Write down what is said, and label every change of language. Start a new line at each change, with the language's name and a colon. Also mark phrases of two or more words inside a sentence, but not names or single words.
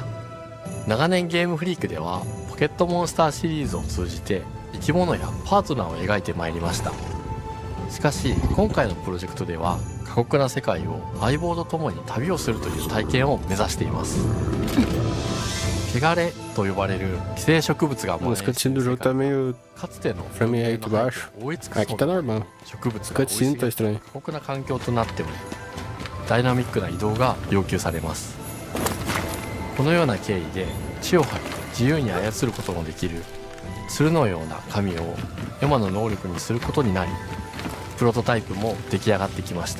Japanese: 長年ゲームフリークではポケットモンスターシリーズを通じて生き物やパートナーを描いてまいりました。しかし今回のプロジェクトでは過酷な世界を相棒と共に旅をするという体験を目指しています。汚れと呼ばれる寄生植物が
Portuguese: Mas cutscene do jogo tá meio
Japanese: かつての
Portuguese: frame rate baixo.
Japanese: 覆い尽くす
Portuguese: Aqui tá normal.
Japanese: 植物が生い茂
Portuguese: Cutscene
Japanese: る
Portuguese: tá estranho.
Japanese: 過酷な環境となっており、ダイナミックな移動が要求されます。このような経緯で血を吐き自由に操ることのできる鶴のような髪をエマの能力にすることになり、プロトタイプも出来上がってきました。